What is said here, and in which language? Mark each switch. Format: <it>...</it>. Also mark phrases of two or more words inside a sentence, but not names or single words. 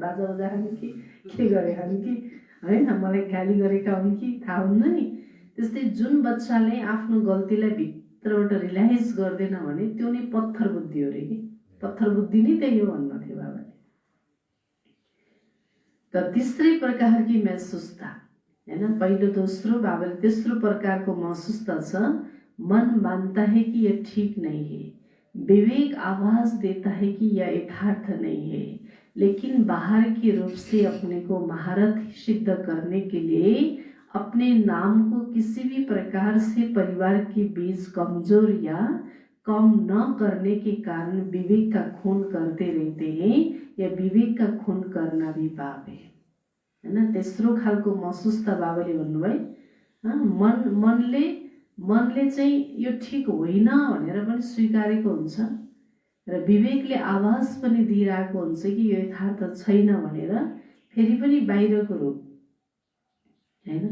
<ne>बाजा बजा खाने कि के गरे खाने कि होइन, मलाई गाली गरेका हुन् कि थाहा हुन्न नि। त्यस्तै जुन बच्चाले आफ्नो गल्तीलाई भित्रबाट रियलाइज गर्दैन भने त्यो नि पत्थर बुद्धि हो रे कि। पत्थर बुद्धि नै त्यही हो भन्नुहुन्थ्यो बाबाले। त</ne> <hi>तीसरे प्रकार की महसूसता</hi> <ne>हैन, पहिलो दोस्रो बाबाले तेस्रो प्रकारको महसूसता छ।</ne> <hi>मन मानता है कि यह ठीक नहीं है, विवेक आवाज देता है कि यह यथार्थ नहीं है, लेकिन बाहर के रूप से अपने को महारथ सिद्ध करने के लिए अपने नाम को किसी भी प्रकार से परिवार के बीच कमजोर या कम न करने के कारण विवेक का खून करते रहते हैं। या विवेक का खून करना भी पाप है हैन।</hi> <ne>तेस्रो खालको महसुसता बाबाले भन्नुभयो, मनले चाहिँ यो ठिक होइन भनेर पनि स्वीकारेको हुन्छ र विवेकले आवाज पनि दिइरहेको हुन्छ कि यो यथार्थ छैन भनेर, फेरि पनि बाहिरको रूप हैन।</ne>